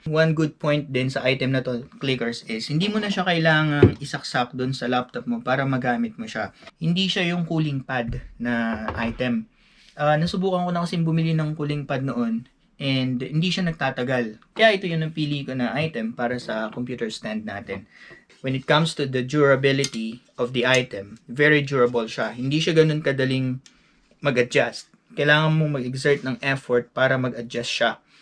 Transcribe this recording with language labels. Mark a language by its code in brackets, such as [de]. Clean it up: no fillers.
[en] One good point [tl] din sa item na to, clickers, is hindi mo na siya kailangang isaksak dun sa laptop mo para magamit mo siya. Hindi siya yung cooling pad na item. Nasubukan ko na kasi bumili ng cooling pad noon and hindi siya nagtatagal. Kaya ito yung napili ko na item para sa computer stand natin. [en] When it comes to the durability of the item, very durable siya. [tl] Hindi siya ganun kadaling mag-adjust. Kailangan mo mag-exert ng effort para mag-adjust siya.